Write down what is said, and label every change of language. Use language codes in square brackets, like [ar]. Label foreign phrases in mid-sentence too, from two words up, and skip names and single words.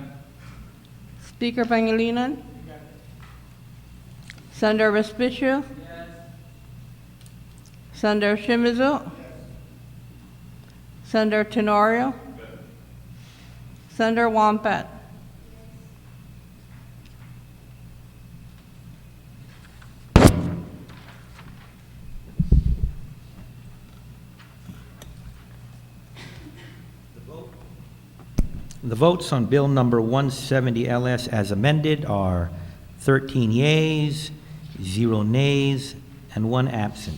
[en] Speaker Pangilinan? Okay. Senator Respicio? Yes. Senator Shimizu? Yes. Senator Tenorio? Okay. Senator Wampet? The votes on bill number 170 LS as amended are 13 yeas, 0 nays, and 1 absent.